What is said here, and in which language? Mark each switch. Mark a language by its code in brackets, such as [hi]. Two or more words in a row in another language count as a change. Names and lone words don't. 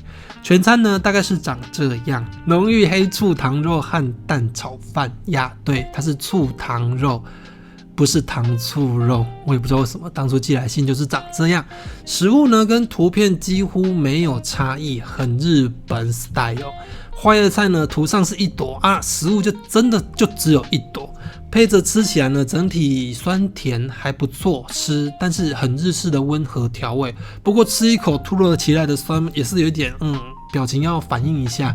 [zh] 全餐呢大概是長這樣：濃郁黑醋糖肉和蛋炒飯對，它是醋糖肉，不是糖醋肉，我也不知道為什麼當初寄來信就是長這樣。食物呢跟圖片幾乎沒有差異，很日本 style。花椰菜呢圖上是一朵食物就真的就只有一朵，配着吃起來呢整體酸甜還不錯吃，但是很日式的溫和調味。不過吃一口突如其來的酸也是有一點表情要反應一下。